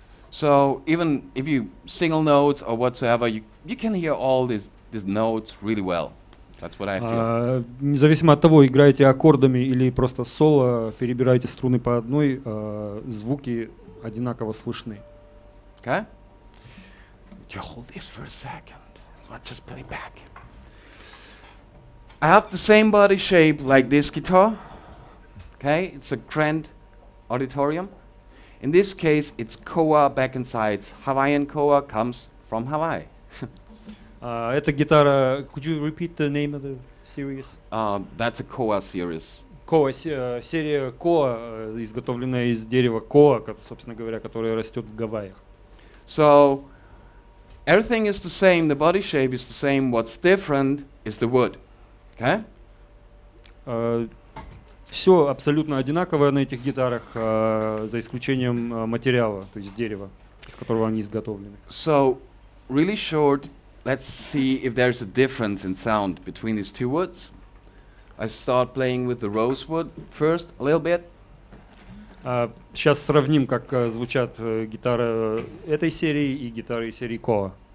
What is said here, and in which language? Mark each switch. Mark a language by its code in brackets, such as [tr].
[en] so even if you single notes or whatsoever, you can hear all these notes really well. That's what I feel. [ru] Независимо от того, играете аккордами или просто соло, перебираете струны по одной, звуки одинаково слышны. [en] Okay? You hold this for a second. Let's just put it back. I have the same body shape like this guitar. Okay, it's a Grand Auditorium. In this case, it's koa back and sides. Hawaiian koa comes from Hawaii. [ru] Эта гитара, [en] could you repeat the name of the series? That's a koa series. [ru] Коа, серия коа, изготовленная из дерева коа, собственно говоря, которое растет в Гавайях. [en] So everything is the same, the body shape is the same. What's different is the wood. Okay? [ru] Все абсолютно одинаковое на этих гитарах, за исключением материала, то есть дерева, из которого они изготовлены. [en] So, really short, let's see if there's a difference in sound between these two woods. I start playing with the rosewood first, a little bit. [ru] Сейчас сравним, как звучат гитары этой серии и гитары серии Koa.